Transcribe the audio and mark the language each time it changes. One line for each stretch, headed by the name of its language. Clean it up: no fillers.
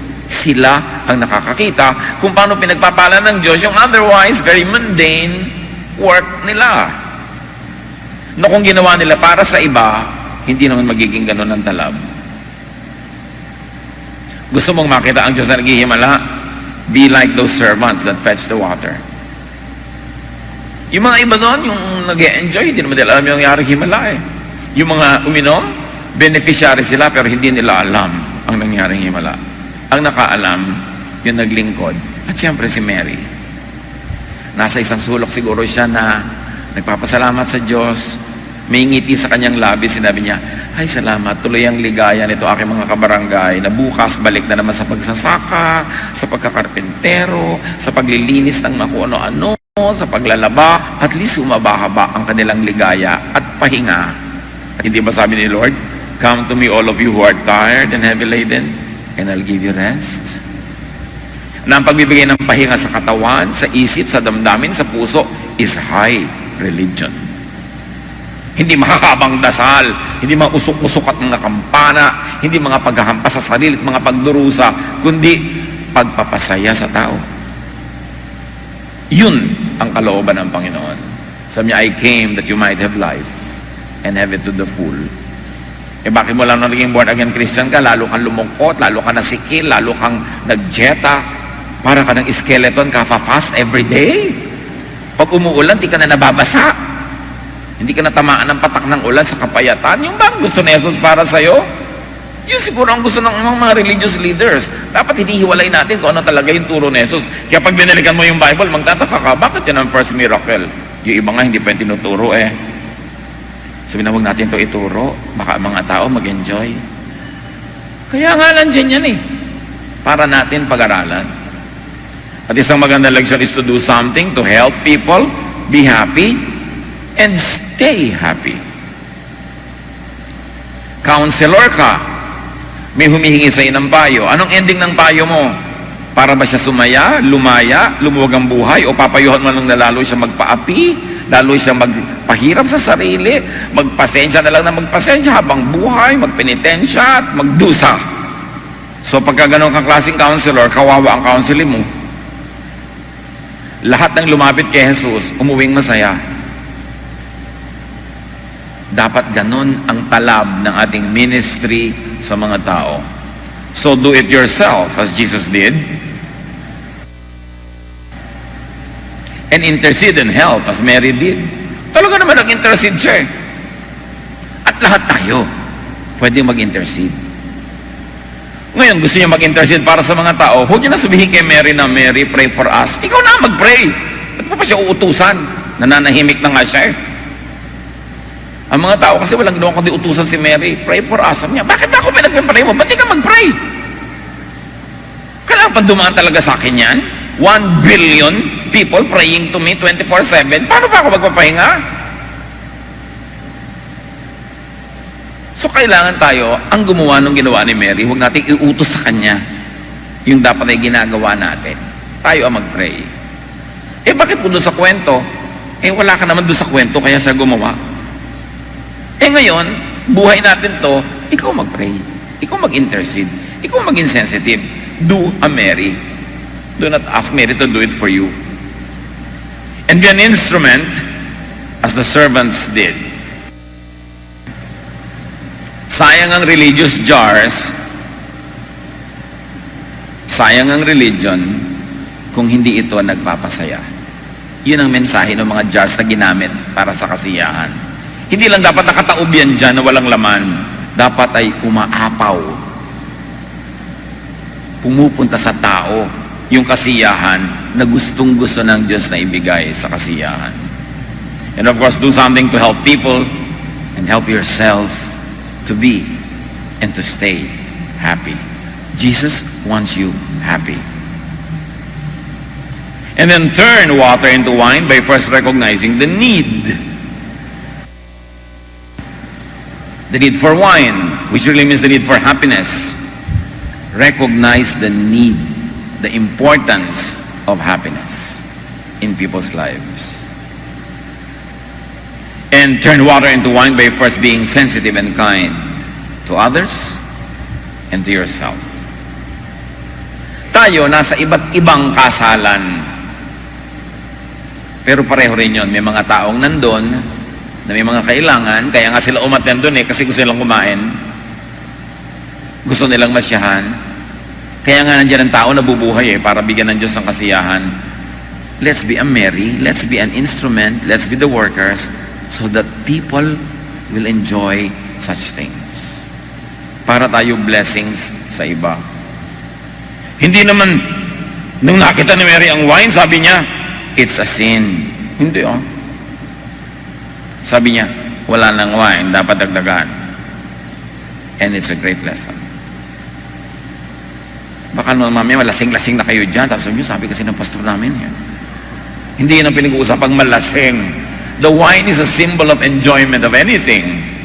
Filipino: Sila ang nakakakita kung paano pinagpapala ng Diyos yung
English: otherwise very mundane work
Filipino: nila. No, kung ginawa nila para sa iba, hindi naman magiging ganoon ang talab. Gusto mong makita ang Diyos na naghihimala?
English: Be like those servants that fetch the water.
Filipino: Yung mga iba doon, yung nag-enjoy, hindi naman nila alam yung nangyari himala eh. Yung mga uminom, beneficiary sila pero hindi nila alam ang nangyaring himala. Ang nakaalam, yung naglingkod. At siyempre si Mary. Nasa isang sulok siguro siya na nagpapasalamat sa Diyos. May ngiti sa kanyang labi, sinabi niya, ay salamat, tuloy ang ligaya nito aking mga kabarangay na bukas balik na naman sa pagsasaka, sa pagkakarpentero, sa paglilinis ng mga kung ano-ano, sa paglalaba, at least umabahaba ang kanilang ligaya at pahinga. At hindi ba sabi ni Lord,
English: come to me all of you who are tired and heavy laden, and I'll give you rest.
Filipino: Na ang pagbibigay ng pahinga sa katawan, sa isip, sa damdamin, sa puso,
English: is high religion.
Filipino: Hindi makahabang dasal, hindi mga usok-usok at mga kampana, hindi mga paghahampas sa sarili at mga pagdurusa, kundi pagpapasaya sa tao. Yun ang kalooban ng Panginoon. Sabi niya,
English: I came that you might have life and have it to the full.
Filipino: Bakit mo lang naging born again Christian ka? Lalo kang lumungkot, lalo kang nasikil, lalo kang nagjeta, para ka ng skeleton, ka-fast every day. Pag umuulan, di ka na nababasa. Hindi ka natamaan ng patak ng ulan sa kapayatan. Yung ba ang gusto ni Jesus para sa'yo? Yun siguro ang gusto ng mga religious leaders. Dapat hinihiwalay natin kung ano talaga yung turo ni Jesus. Kaya pag binalikan mo yung Bible, magtataka ka, bakit yan ang first miracle? Yung iba nga hindi pa yung tinuturo Sabi na, huwag natin ito ituro. Baka mga tao mag-enjoy. Kaya nga nandyan yan para natin pag-aralan. At isang magandang leksyon
English: is to do something to help people be happy and stay happy.
Filipino: Counselor ka, may humihingi sa ng payo. Anong ending ng payo mo? Para ba siya sumaya, lumaya, lumuwag ang buhay, o papayuhan mo lang na lalo siya magpaapi, lalo siya magpahirap sa sarili, magpasensya na lang na magpasensya habang buhay, magpenitensya at magdusa. So pagka ganun kang klaseng counselor, kawawa ang counseling mo. Lahat ng lumapit kay Jesus, umuwing masaya. Dapat ganun ang talab ng ating ministry sa mga tao.
English: So do it yourself as Jesus did. And intercede and help as Mary did.
Filipino: Talaga naman nag-intercede siya At lahat tayo pwede mag-intercede. Ngayon, gusto niya mag-intercede para sa mga tao, huwag niyo na sabihin kay Mary na,
English: Mary, pray for us.
Filipino: Ikaw na mag-pray. Ba't mo pa siya uutusan? Nananahimik na nga siya Ang mga tao kasi walang ginawa kundi utusan si Mary,
English: pray for us.
Filipino: Sabi niya, bakit ba ako pinag-pray mo? Ba't di ka mag-pray? Kailangan pa dumaan talaga sa akin yan?
English: 1 billion people praying to me 24/7.
Filipino: Paano ba ako magpapahinga? So kailangan tayo, ang gumawa ng ginawa ni Mary, huwag natin iutos sa kanya yung dapat ay ginagawa natin. Tayo ang mag-pray. Bakit po doon sa kwento? Wala ka naman doon sa kwento, kaya siya gumawa. Ngayon, buhay natin to, ikaw mag-pray. Ikaw mag-intercede. Ikaw maging sensitive.
English: Do a Mary. Do not ask Mary to do it for you. And be an instrument as the servants did.
Filipino: Sayang ang religious jars, sayang ang religion kung hindi ito nagpapasaya. Yun ang mensahe ng mga jars na ginamit para sa kasiyahan. Hindi lang dapat nakataob yan dyan na walang laman. Dapat ay umaapaw. Pumupunta sa tao yung kasiyahan na gustong-gusto ng Diyos na ibigay sa kasiyahan.
English: And of course, do something to help people and help yourself to be and to stay happy. Jesus wants you happy. And then turn water into wine by first recognizing the need. The need for wine, which really means the need for happiness. Recognize the need, the importance of happiness in people's lives. And turn water into wine by first being sensitive and kind to others and to yourself.
Filipino: Tayo nasa iba't ibang kasalan. Pero pareho rin yun. May mga taong nandun na may mga kailangan, kaya nga sila umattend doon kasi gusto nilang kumain. Gusto nilang masyahan. Kaya nga nandiyan ang tao na bubuhay para bigyan ng Diyos ng kasiyahan.
English: Let's be a Mary, let's be an instrument, let's be the workers, so that people will enjoy such things.
Filipino: Para tayo blessings sa iba. Hindi naman, nung nakita ni Mary ang wine, sabi niya,
English: it's a sin.
Filipino: Hindi Sabi niya, wala nang wine, dapat dagdagan.
English: And it's a great lesson.
Filipino: Baka naman mamaya malasing-lasing na kayo dyan. Tapos sabi kasi ng pastor namin yan. Hindi yan ang pinag-uusapang malasing.
English: The wine is a symbol of enjoyment of anything.